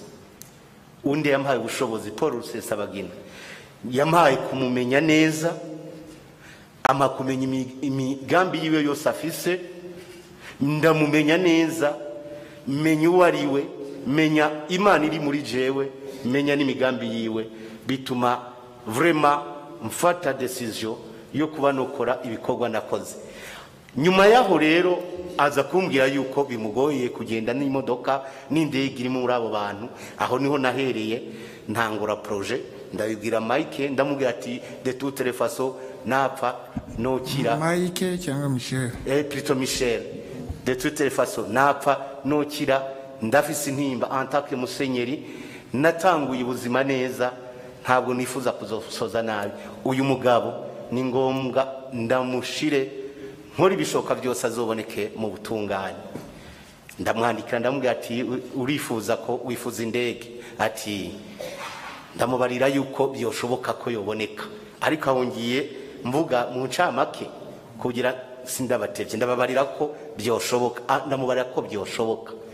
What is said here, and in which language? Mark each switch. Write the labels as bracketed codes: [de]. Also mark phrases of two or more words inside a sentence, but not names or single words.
[rn] Undi yampaye ubushobozi Paul Rusesabagina, yampaye kumumenya neza, amakumenya imigambi yiwe yose afise, ndamumenya neza, menya uwo ari we, menya Imana iri muri jewe, menya n'imigambi yiwe, bituma vraiment mfata decision yo kuba nokora ibikorwa nakoze. Nyuma yaho rero aza kumbwira yuko bimugoye kugenda n'imodoka n'indege iri muri abo bantu. Aho niho nahereye ntangura projet, ndabibwira Mike, ndamubwira ati [fr] de toute les façons [rn] napfa nokira. Mike cyangwa Michel? [fr] Plutôt Michel. De toute les façons [rn] napfa nokira, ndafise intimba [fr] en tant que [rn] musenyeri, natanguye ubuzima neza, ntabwo nifuza kuzosoza nabi. Uyu mugabo ni ngombwa ndamushire nkora ibishoka byose azoboneke mu butungane. Ndamwandikira ndamubwira ati urifuza ko wifuza indege, ati ndamubarira yuko byoshoboka ko yoboneka, ariko ahongiye mvuga mu ncamake kugira sindabatevye, ndababarira ko byoshoboka, ndamubarira ko byoshoboka.